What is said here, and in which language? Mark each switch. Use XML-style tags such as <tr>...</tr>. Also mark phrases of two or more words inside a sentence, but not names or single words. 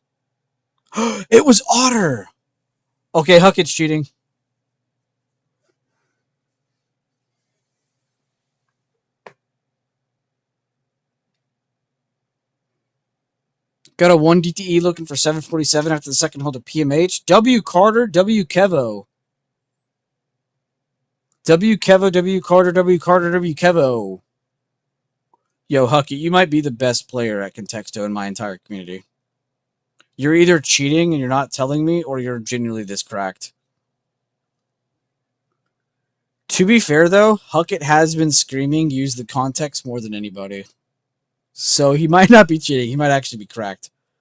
<en>It was Otter! Okay, Huckett's cheating. Got a 1 DTE looking for 747 after the second hold of PMH. W Carter, W Kevo. W Kevo, W Carter, W Carter, W Kevo. Yo, Hucky, you might be the best player at Contexto in my entire community. You're either cheating and you're not telling me, or you're genuinely this cracked. To be fair, though, Huckett has been screaming use the context more than anybody. So he might not be cheating. He might actually be cracked.</en>